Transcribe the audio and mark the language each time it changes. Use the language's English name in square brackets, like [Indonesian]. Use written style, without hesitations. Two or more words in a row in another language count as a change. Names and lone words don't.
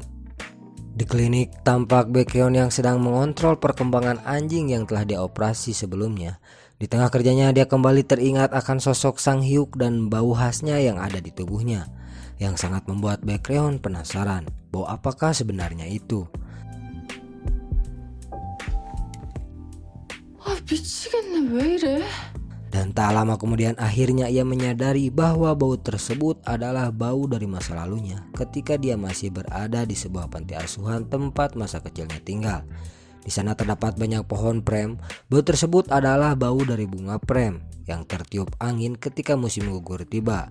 [Indonesian] Di klinik tampak Baekhyun yang sedang mengontrol perkembangan anjing yang telah dioperasi sebelumnya. Di tengah kerjanya dia kembali teringat akan sosok Sang Hyuk dan bau khasnya yang ada di tubuhnya, yang sangat membuat Baekhyun penasaran bau apakah sebenarnya itu. [Korean] 미치겠네, 왜 이래? [Indonesian] Dan tak lama kemudian akhirnya ia menyadari bahwa bau tersebut adalah bau dari masa lalunya ketika dia masih berada di sebuah panti asuhan tempat masa kecilnya tinggal. Di sana terdapat banyak pohon prem. Bau tersebut adalah bau dari bunga prem yang tertiup angin ketika musim gugur tiba.